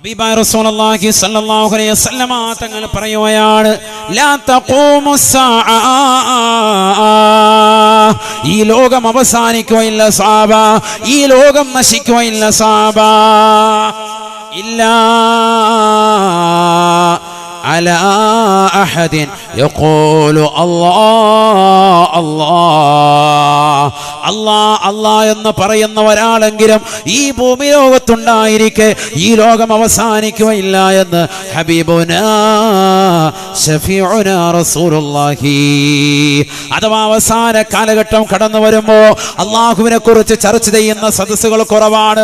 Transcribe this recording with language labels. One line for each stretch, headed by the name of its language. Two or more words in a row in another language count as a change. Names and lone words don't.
Malayalam: ബിബാ
Arabic: رسول الله صلى الله عليه وسلم
Malayalam: തങ്ങൾ പറയുകയാണ്,
Arabic: لا تقوم الساعة,
Malayalam: ഈ ലോകം അവസാനിക്കുകയില്ല സഹാബ, ഈ ലോകം നശിക്കുകയില്ല സഹാബ, ഇല്ലാ
Arabic: على أحد يقول الله الله الله الله
Malayalam: എന്ന് പറയുന്ന ഒരാളെങ്കിലും ഈ ഭൂമി ലോകത്തുണ്ടായിരിക്കെ ഈ ലോകം അവസാനിക്കുകയില്ല എന്ന്
Arabic: حبيبنا شفيعنا رسول الله.
Malayalam: അഥവാ അവസാന കാലഘട്ടം കടന്നു വരുമ്പോൾ അള്ളാഹുവിനെ കുറിച്ച് ചർച്ച ചെയ്യുന്ന സദസ്സുകൾ കുറവാണ്.